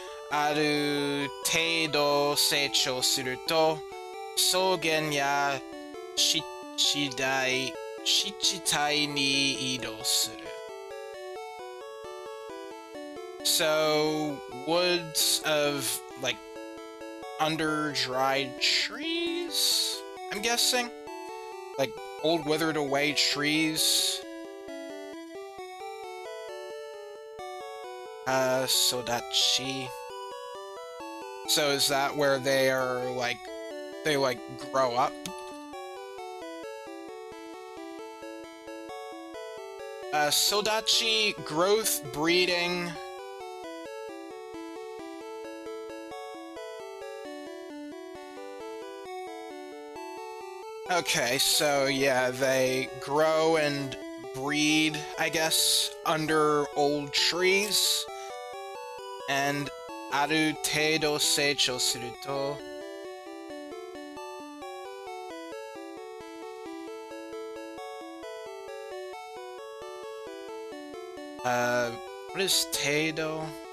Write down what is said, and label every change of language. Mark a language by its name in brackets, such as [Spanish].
[Japanese] ある程度成長すると、草原や湿地帯に移動する。 [English] So, woods of, like, under-dried trees? I'm guessing? Like, old withered away trees? Sodachi. So is that where they are, like, they, like, grow up? Sodachi, growth, breeding. Okay, so yeah, they grow and breed, I guess, under old trees. And [Japanese] ある程度成長すると [English] what is 程度?